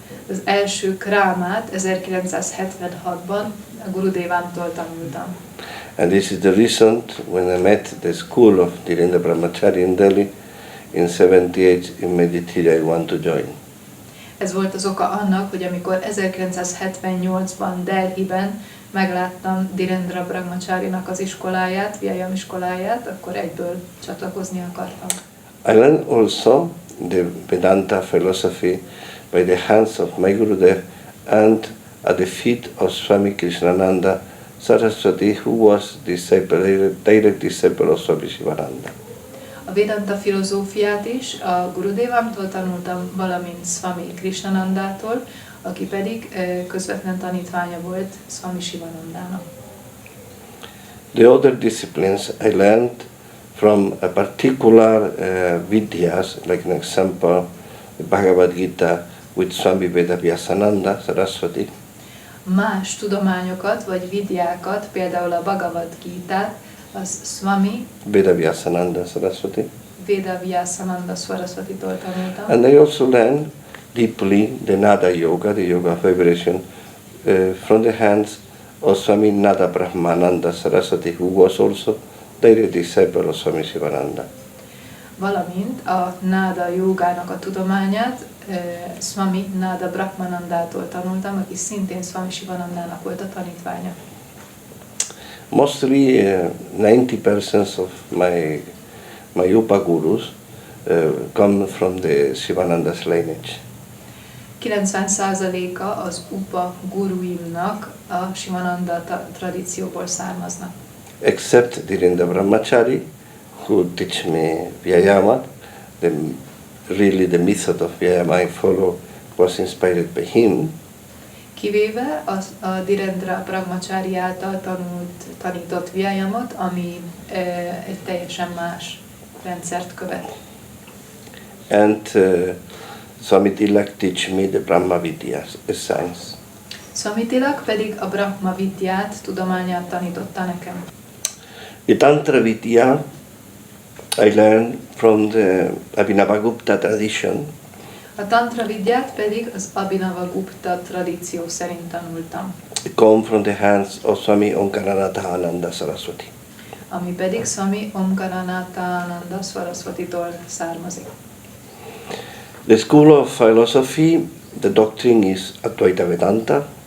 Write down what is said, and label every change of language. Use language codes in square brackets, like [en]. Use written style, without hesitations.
[hu] Az első krámát 1976-ban a Gurudévámtól tanultam. [en] And this is the reason when I met the school of Dhirendra Brahmachari in Delhi in 78, immediately I want to join. [hu] Ez volt az oka annak, hogy amikor 1978-ban Delhiben megláttam Dhirendra Brahmacharinak az iskoláját, Vyayam iskoláját, akkor egyből csatlakozni akartam. [en] I learned also the Vedanta philosophy by the hands of my Gurudev and at the feet of Swami Krishnananda Saraswati, who was direct disciple of Swami Shivananda. [hu] A Vedanta filozófiát is a Gurudévámtól tanultam, valamint Swami Krishnanandától, aki pedig közvetlen tanítványa volt Swami Shivanandának. [en] The other disciplines I learned from a particular vidyas, like an example, the Bhagavad Gita with Swami Vedavyasananda Saraswati. [hu] Más tudományokat vagy vidyákat, például a Bhagavad Gitát, az Swami Vedavyasananda Saraswati. Vedavyasananda Saraswatitól tanultam. [en] And I also learned deeply the Nada Yoga, the yoga of vibration, from the hands of Swami Nada Brahmananda Saraswati, who was also direct disciple of Swami Shivananda. [hu] Valamint a Nada jogának a tudományát Swami Nada Brahmanandától tanultam, aki szintén Swami Shivanandának volt a tanítványa. [en] Mostly 90% of my Upa gurus come from the Shivananda's lineage. [hu] 90%-a az upa guruimnak a Sivananda tradícióból származnak. [en] Except Dhirendra Brahmachari, who teach me Vyayamat, really the method of Vyayama I follow was inspired by him. [hu] Kivéve a Dhirendra Brahmachari által tanított Vyayamot, ami egy teljesen más rendszert követ. [en] And Swami Tilak teach me the Brahma Vidya, a science. [hu] Swami Tilak pedig a Brahma Vidyát, tudományát tanította nekem. [en] The Tantra Vidya I learned from the Abhinavagupta tradition. [hu] A Tantra Vidyát pedig az Abhinavagupta tradíció szerint tanultam. [en] It come from the hands of Swami Shankaratilaka Saraswati. [hu] Ami pedig Swami Shankaratilaka Saraswatitól származik. [en] The school of philosophy, the doctrine is Advaita Vedanta.